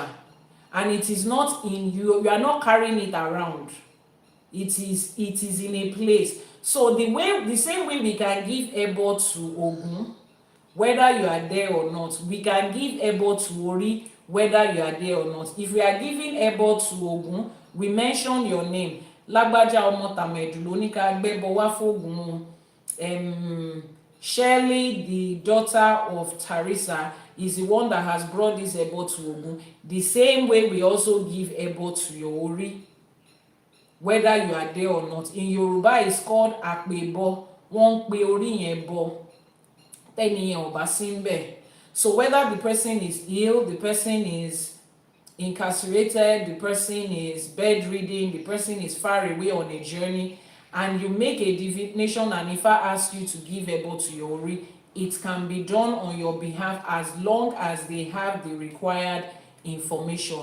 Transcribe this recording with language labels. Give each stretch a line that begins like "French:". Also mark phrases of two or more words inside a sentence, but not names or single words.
English: And it is not in you. You are not carrying it around. It is in a place. So the same way we can give Ebo to Ogun, whether you are there or not, we can give Ebo to Ori, whether you are there or not. If we are giving Ebo to Ogun, we mention your name.
Yoruba: Lagbaja Omo Tamedu Lonika Gbebo wa f'Ogun.
English: Shirley, the daughter of Teresa, is the one that has brought this Ebo to Ogun. The same way we also give Ebo to your Ori, whether you are there or not. In Yoruba, it's called Apebo.
Yoruba: Wọ́n pe orí yẹn bọ. Tẹ́ni yẹn ò bá sí ńbẹ̀.
English: So whether the person is ill, the person is incarcerated, the person is bedridden, the person is far away on a journey, and you make a divination and if I ask you to give Ebo to your Ori, it can be done on your behalf as long as they have the required information.